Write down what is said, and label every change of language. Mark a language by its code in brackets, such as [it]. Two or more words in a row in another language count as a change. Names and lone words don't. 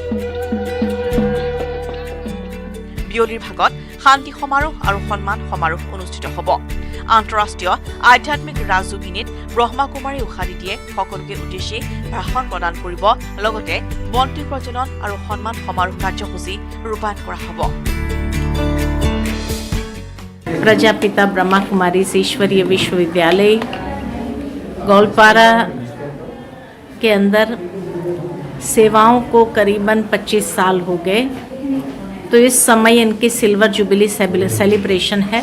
[as] বিয়লিৰ ভাগত শান্তি সমাৰোহ আৰু সন্মান সমাৰোহ অনুষ্ঠিত হ'ব। আন্তঃৰাষ্ট্ৰীয় আধ্যাত্মিক ৰাজযোগিনীত ব্ৰহ্মাকুমাৰী উষা দিদিয়ে সকলোকে উদ্দেশ্যি ভাষণ প্ৰদান কৰিব। লগতে বন্তি প্ৰজ্বলন আৰু সন্মান সমাৰোহ কাৰ্যসূচী ৰূপায়ণ কৰা হ'ব। [hi] प्रजापिता ब्रह्मा कुमारी ईश्वरीय विश्वविद्यालय गोलपारा के अंदर सेवाओं को करीबन 25 साल हो गए, तो इस समय इनकी [en] silver jubilee celebration [hi] है।